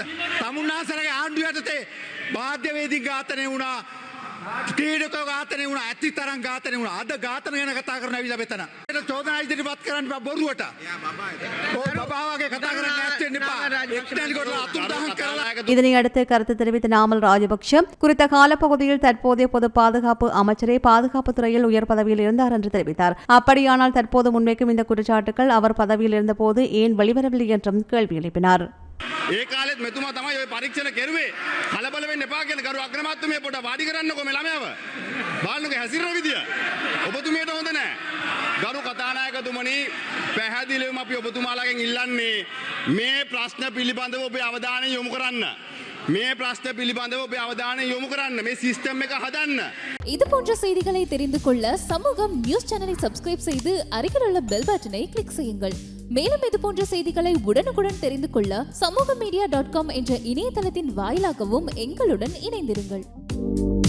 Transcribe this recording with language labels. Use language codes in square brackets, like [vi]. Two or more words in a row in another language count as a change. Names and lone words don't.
[si] තමුන්නාසලගේ ආණ්ඩුව යටතේ මාධ්‍යවේදී ඝාතනය වුණා, ක්‍රීඩකයෝ ඝාතනය වුණා, ඇති තරම් ඝාතනය වුණා. අද ඝාතන ගැන කතා කරන ඇවිල්ලා මෙතන. ඒක චෝදනා ඉදිරිපත් කරන්න බෑ බොරුවට. ඔය බබාවගේ කතා කරන්න නැත්තේ එපා. එක්තැනි කොටලා අතුරුදහන් කරලා [ta] இதனையடுத்து கருத்து தெரிவித்த நாமல் ராஜபக்ஷ குறித்த காலப்பகுதியில் தற்போதைய பொது பாதுகாப்பு அமைச்சரே பாதுகாப்பு துறையில் உயர் பதவியில் இருந்தார் என்று தெரிவித்தார். அப்படியானால் தற்போது முன்வைக்கும் இந்த குற்றச்சாட்டுகள் அவர் பதவியில் இருந்தபோது ஏன் வெளிவரவில்லை என்றும் கேள்வி எழுப்பினார். [si] ඒ කාලෙත් මෙතුමා තමයි ඔය පරීක්ෂණ කෙරුවේ. කලබල වෙන්න එපා කියලා ගරු අග්‍රාමාත්‍යතුමිය පොඩ වාඩි කරන්නකෝ මේ ළමයාව. බලන්නකෝ හැසිරෙන විදිය. ඔබතුමියට හොඳ නැහැ. ගරු කතානායකතුමනි පැහැදිලිවම අපි ඔබතුමාලාගෙන් ඉල්ලන්නේ මේ ප්‍රශ්න පිළිබඳව ඔබේ අවධානය යොමු කරන්න. මේ ප්‍රශ්න පිළිබඳව ඔබේ අවධානය යොමු කරන්න. මේ සිස්ටම් එක හදන්න. [ta] இது போன்ற செய்திகளை தெரிந்து கொள்ள சமூகம் நியூஸ் சேனலை சப்ஸ்கிரைப் செய்து அருகில் உள்ள [en] bell button click [ta] செய்யுங்கள். மேலும் இது போன்ற செய்திகளை உடனுக்குடன் தெரிந்து கொள்ள சமூகமீடியா.com என்ற இணையதளத்தின் வாயிலாகவும் எங்களுடன் இணைந்திருங்கள்.